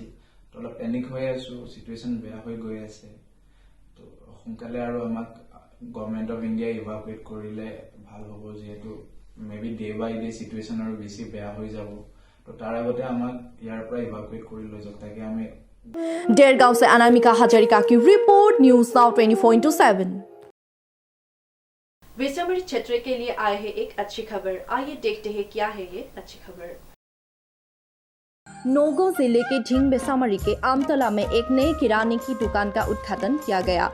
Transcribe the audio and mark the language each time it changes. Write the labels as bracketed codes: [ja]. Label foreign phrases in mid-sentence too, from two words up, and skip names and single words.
[as] তো অলপ পেনিক হৈ আছোঁ, চিটুৱেশ্যন বেয়া হৈ গৈ আছে। তো সোনকালে আৰু আমাক গভৰ্ণমেণ্ট অফ ইণ্ডিয়াই ইভাকুৱেট কৰিলে ভাল হ'ব, যিহেতু [en] maybe day by day [as] চিটুৱেশ্যন আৰু বেছি বেয়া হৈ যাব। তো তাৰ আগতে আমাক ইয়াৰ পৰা ইভাকুৱেট কৰি লৈ যাওক, তাকে আমি। [hi] डेरगांव से अनामिका हजारिका की रिपोर्ट, न्यूज़ नाउ 24/7। विश्वभर क्षेत्र के लिए आए हैं एक अच्छी खबर, आइए देखते हैं क्या है ये अच्छी खबर। नौगांव जिले के ढींग बेसामारी के आमतला में एक नए किराने की दुकान का उद्घाटन किया गया।